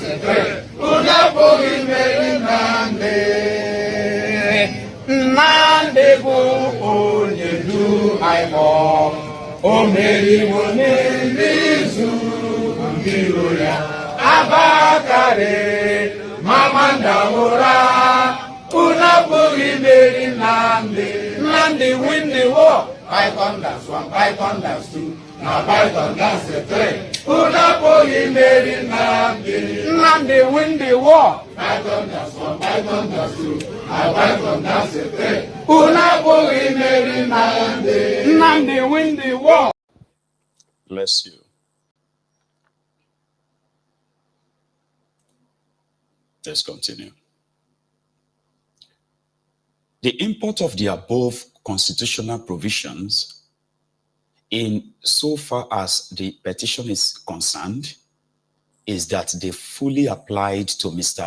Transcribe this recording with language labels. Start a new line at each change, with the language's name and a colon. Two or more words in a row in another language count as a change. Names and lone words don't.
Igbo: Nnamdi bụ onye du anyị mụọ, o meriwo n'izu mbiro ya, abakarị mama ndawụra, unu abụghị meri Nnamdi.
English: Nnamdi win the war, Python dance 1, Python dance 2, na Python dance 3,
Igbo: unu abụghị meri Nnamdi.
English: Nnamdi win the war, Python dance 1, Python dance 2, na Python dance 3,
Igbo: unu abụghị meri Nnamdi.
English: Nnamdi win the war. Bless you. Let's continue. The import of the above constitutional provisions, in so far as the petition is concerned, is that they fully applied to Mr.